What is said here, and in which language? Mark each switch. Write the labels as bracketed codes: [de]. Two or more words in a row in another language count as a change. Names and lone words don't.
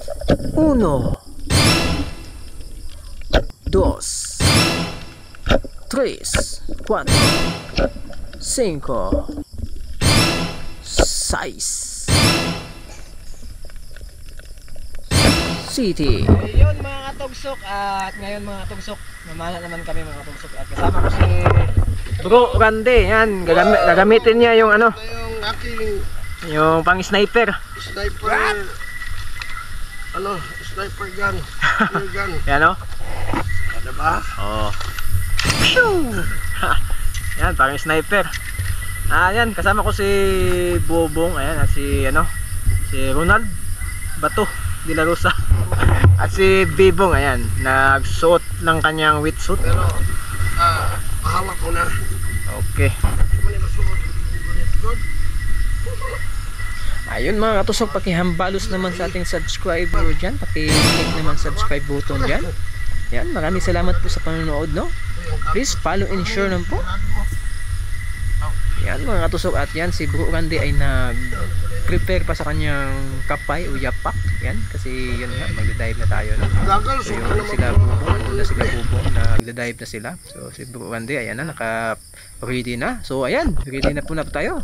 [es] Uno, dos, tres, cuatro, cinco, seis, City. [tl] Ayun mga katugsok, at ngayon mga katugsok, namana naman kami mga katugsok at kasama ko si Bro Randy. Yan, gagamitin niya yung ano, yung aking yung pang sniper. [en] sniper, sniper gun, spear gun. [tl] Yan o. Ano ba? Oh. Yan, parang sniper. Yan, kasama ko si Bobong, ayan, at si Ronald Bato de la Rosa. At si Bibong, ayan, nagsuot ng kanyang wetsuit. Pero, mahawak ko na. Okay. Ayun mga katusok, pakihambalos naman sa ating subscriber dyan. Paki-click naman [en] subscribe button [tl] dyan. Yan, maraming salamat po sa panonood, no? [en] Please follow and share naman po. [tl] Yan mga katusok, at yan si Bro Randy ay nag-prepare pa sa kanyang kapay o yapak. Yan, kasi yun nga, magda-dive na tayo, no? So yun, sila Bubong, nagda-dive na sila. So si Bro Randy, ayan na, naka-ready na. So ayan, ready na po na tayo.